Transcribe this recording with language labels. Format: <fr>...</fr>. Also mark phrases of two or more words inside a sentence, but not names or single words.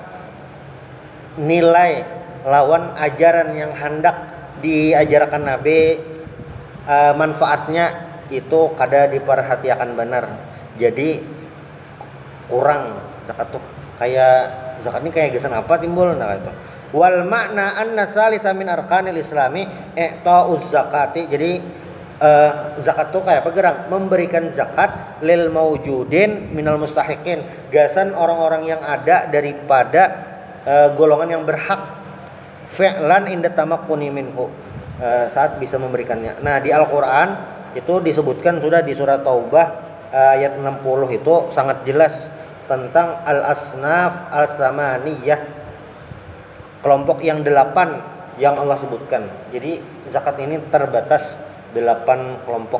<bjn>Nilai lawan ajaran yang hendak diajarkan Nabi, manfaatnya itu kada diperhatikan benar. Jadi kurang zakat tuh. Kayak zakat ini kayak gesan apa timbul nah itu.</bjn> <ar>والمعنى أن ثالث من أركان الإسلام إعطاء الزكاة.</ar> <bjn>Jadi zakat tuh kayak apa gerang? Memberikan zakat</bjn> <ar>للموجودين من المستحقين.</ar> <bjn>Gasan orang-orang yang ada daripada golongan yang berhak</bjn> <ar>فعلا عند التمكن منه,</ar> <bjn>saat bisa memberikannya. Nah, di Al-Qur'an itu disebutkan sudah di surat Taubah ayat 60 itu sangat jelas tentang</bjn> <ar>الأصناف الثمانية,</ar> <bjn>kelompok yang 8 yang Allah sebutkan. Jadi zakat ini terbatas 8 kelompok.</bjn>